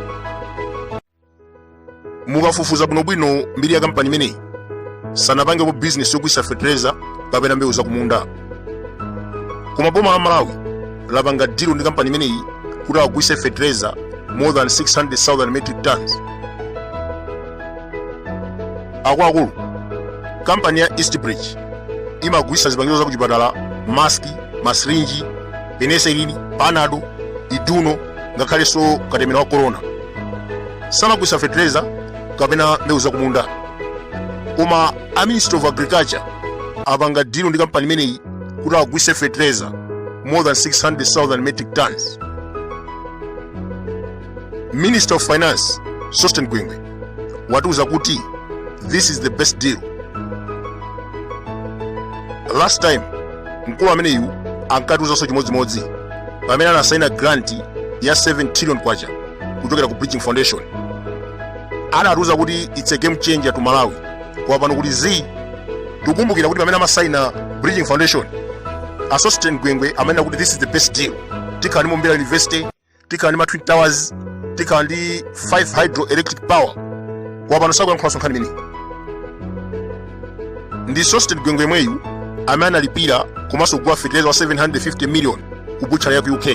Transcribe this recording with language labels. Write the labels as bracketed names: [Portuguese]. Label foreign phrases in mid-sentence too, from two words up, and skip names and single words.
[Nyanja] Mukafufuza bwinobwino mbiri ya kampani imeneyi, sanapangepo business yogulitsa fetereza kapena mbewu zakumunda. Koma boma la Malawi lapanga deal ndi kampani imeneyi kuti agulitse fetereza [English] more than 600,000 metric tons. [Nyanja] Akuluakulu, kampani ya East Bridge imagulitsa zipangizo zakuchipatala, maski, masirinji, penicillin, panado, iduno ngakhalenso katemera wa corona. Samagulitsa fetereza kapena mbewu zakumunda. Koma a Ministry of Agriculture apanga deal ndi kampani imeneyi kuti agulitse fetereza [English] more than 600,000 metric tons. [Nyanja] Minister of Finance Sosten Gwengwe watiuza kuti [English] this is the best deal. Last time [Nyanja] mkulu ameneyu ankatiuzanso chimodzimodzi pamene anasaina grant ya 7 trillion kwacha kuchokera ku Bridging Foundation. [English] Anatiuza kuti it's a game changer to Malawi. [Nyanja] Kwa pano kuti tikumbukira kuti pamene amasaina Bridging Foundation, Sosten Gwengwe amene kuti [English] this is the best deal. [Nyanja] Tikhala ndi Mumbira University, tikhala ndi ma Twin Towers, tikhala ndi 5 [English] hydroelectric power. [Nyanja] Kwa pano sakuyankhula nkhani imeneyi. Ndi Sosten Gwengwe mweyu amene analipira komanso kugula fetereza wa 750 million ku butcher ya ku UK.